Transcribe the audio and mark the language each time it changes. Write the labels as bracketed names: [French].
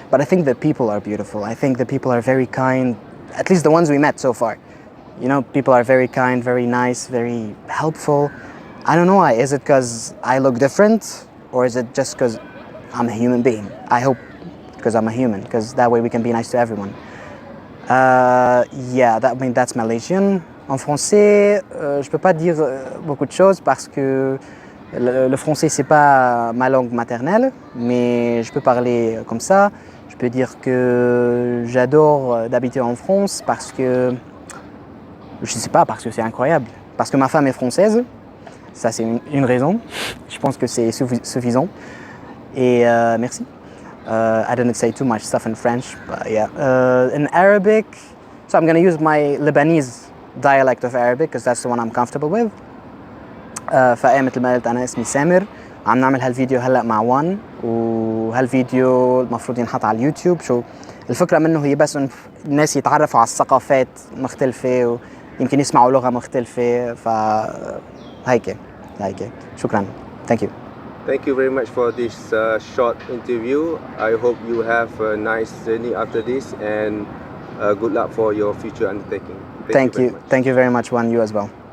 [English] But I think the people are beautiful. I think the people are very kind, at least the ones we met so far. You know, people are very kind, very nice, very helpful. I don't know why. Is it because I look different, or is it just because I'm a human being? I hope because I'm a human, because that way we can be nice to everyone. Yeah, that's Malaysian. [French] En français, je peux pas dire beaucoup de choses parce que le français c'est pas ma langue maternelle, mais je peux parler comme ça. Je peux dire que j'adore d'habiter en France parce que je sais pas, parce que c'est incroyable, parce que ma femme est française. Ça c'est une raison. Je pense que c'est suffisant. Et merci. [English] I didn't say too much stuff in French, but yeah. In Arabic, so I'm gonna use my Lebanese dialect of Arabic because that's the one I'm comfortable with. [Arabic] فأيه مثل ما قلت أنا اسمي سامر، عم نعمل هالفيديو هلأ مع وان، وهالفيديو المفروض ينحط على اليوتيوب. شو الفكرة منه؟ هي بس إن الناس يتعرفوا على الثقافات مختلفة ويمكن يسمعوا لغة مختلفة، فهيك شكرا. [English] Thank you. Thank you very much for this short interview. I hope you have a nice journey after this, and good luck for your future undertaking. Thank you very much, Juan. You as well.